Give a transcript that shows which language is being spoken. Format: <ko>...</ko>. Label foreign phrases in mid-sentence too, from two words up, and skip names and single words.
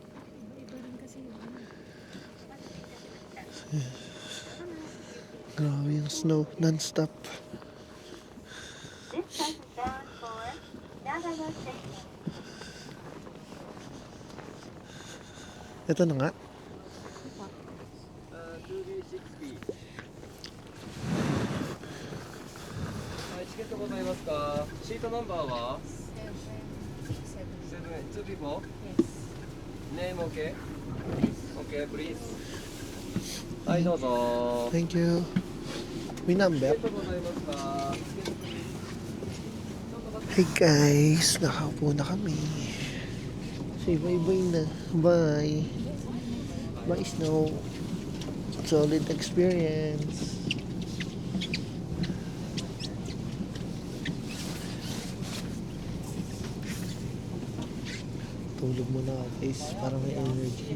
<tl>Grabe yung snow. Non-stop. Ito na nga.</tl> <ja>チケットございますか。シートナンバーは 2 people?</ja> <en>Name okay? Okay, please.</en> <ja>はいどうぞ。</ja> <en>Thank you. May number.</en> <ja>チケットございますか。</ja> <en>Hey guys,</en> <tl>nakaupo na kami.</tl> <en>Say bye-bye na. Bye. Bye Snow. Solid experience.</en> <tl>Tulog muna guys, para may energy.</tl>